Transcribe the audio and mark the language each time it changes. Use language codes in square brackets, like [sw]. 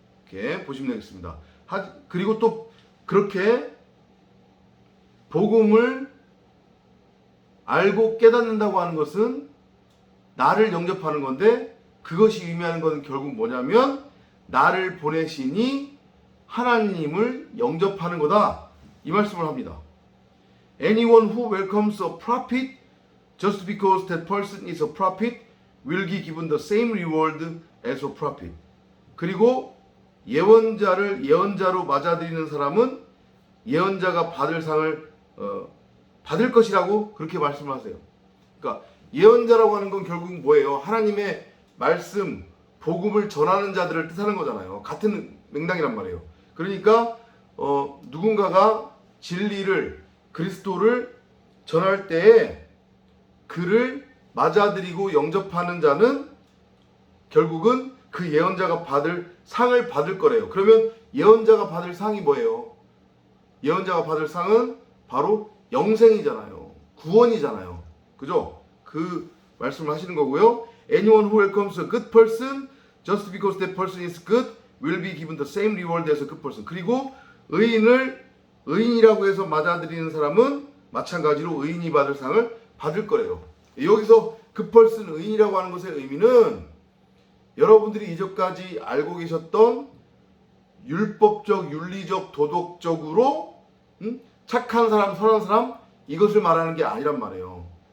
[ko] 이렇게 보시면 되겠습니다. 그리고 또 그렇게 복음을 알고 깨닫는다고 하는 것은 나를 영접하는 건데, 그것이 의미하는 것은 결국 뭐냐면 나를 보내시니 하나님을 영접하는 거다, 이 말씀을 합니다. [en] Anyone who welcomes a prophet just because that person is a prophet will be given the same reward as a prophet. [ko] 그리고 예언자를 예언자로 맞아들이는 사람은 예언자가 받을 상을 받을 것이라고 그렇게 말씀하세요. 그러니까 예언자라고 하는 건 결국 뭐예요? 하나님의 말씀, 복음을 전하는 자들을 뜻하는 거잖아요. 같은 맥락이란 말이에요. 그러니까 누군가가 진리를, 그리스도를 전할 때에 그를 맞아들이고 영접하는 자는 결국은 그 예언자가 받을 상을 받을 거래요. 그러면 예언자가 받을 상이 뭐예요? 예언자가 받을 상은 바로 영생이잖아요. 구원이잖아요. 그죠? 그 말씀을 하시는 거고요. [en] Anyone who welcomes a good person just because that person is good will be given the same reward as a good person. [ko] 그리고 의인을 의인이라고 해서 맞아들이는 사람은 마찬가지로 의인이 받을 상을 받을 거래요. 여기서 [en] good person, [ko] 의인이라고 하는 것의 의미는 여러분들이 이전까지 알고 계셨던 율법적, 윤리적, 도덕적으로 착한 사람, 선한 사람, 이것을 말하는 게 아니란 말이에요.